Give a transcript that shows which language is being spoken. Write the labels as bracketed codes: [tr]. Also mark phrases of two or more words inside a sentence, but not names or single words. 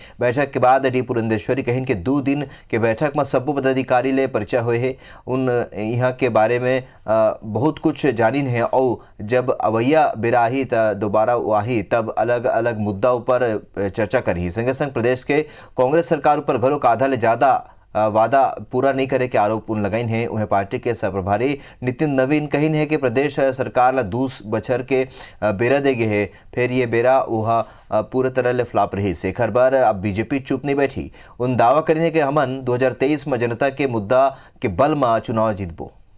[hne] बैठक के बाद डी पुरंदेश्वरी कहीन के 2 दिन के बैठक में सब्बो पदाधिकारी ले परिचय हुए है। उन यहाँ के बारे में बहुत कुछ जानिन है और जब अवैया बिराही दोबारा आही तब अलग अलग मुद्दा ऊपर चर्चा करी। संगे संग प्रदेश के कांग्रेस सरकार ऊपर घलों आधा ले ज़्यादा वादा पूरा नहीं करे के आरोप उन लगाइन है। उन्हें पार्टी के सह प्रभारी नितिन नवीन कहीन है कि प्रदेश सरकार ला 2 बछर के बेरा दे गए है, फिर ये बेरा वह पूरे तरह ले फ्लॉप रही। शेखर बार अब बीजेपी चुप नहीं बैठी। उन दावा करीन कि हमन 2023 में जनता के मुद्दा के बल में चुनाव जीतबो।